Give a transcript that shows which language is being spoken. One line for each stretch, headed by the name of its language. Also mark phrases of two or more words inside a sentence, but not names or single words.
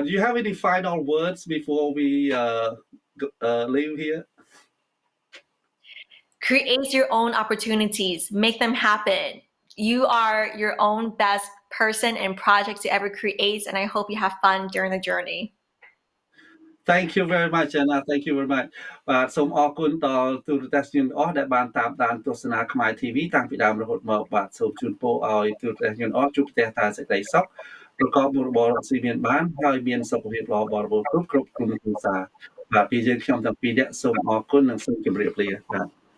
English: Do you have any final words before we leave here? Create your own opportunities, make them happen. You are your own best person and project to ever create, and I hope you have fun during the journey. Thank you very much Jenna thank you very much
Khmer: បាទសូមអរគុណដល់ទូរទស្សនិកជនទាំងអស់ដែលបានតាមដានទស្សនាខ្មែរ TV តាំងពីដើមរហូតមកបាទសូមជូនពរឲ្យទូរទស្សនិកជនទាំងអស់ជួបប្រទះតែសេចក្តីសុខប្រកបមុខរបរស៊ីមានបានហើយមានសុខភាពល្អបរិបូរណ៍គ្រប់ក្រុមគ្រួសារបាទពីយើងខ្ញុំទាំងពីរនាក់សូមអរគុណនិងសូមជម្រាបលាបាទ